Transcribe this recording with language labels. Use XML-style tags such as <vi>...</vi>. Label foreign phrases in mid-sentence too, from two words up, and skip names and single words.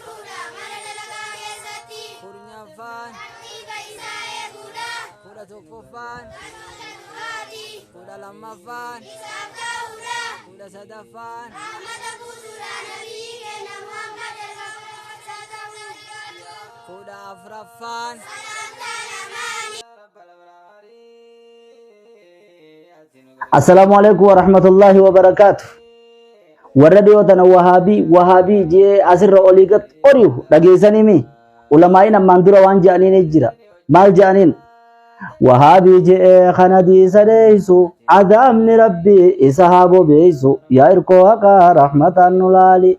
<om>kurnaffaan, kudha tokkoffaan, kudha lammaffaan, kudha sadaffaan, kudha afraffaan.</om> <ar>Assalamualaikum warahmatullahi wabarakatuh.</ar> <om>Warra dhiyootana wahabii jee asirra olii gad oriyu dhageessanii mi ulamaa'iin ammaan dura waan je'aniin jira. Maal je'aniin? Wahabii jee kana diisa deeysu adaabni rabbii isa haa bobeeysu yaa irkoo haqaa rahmataan nu laali.</om>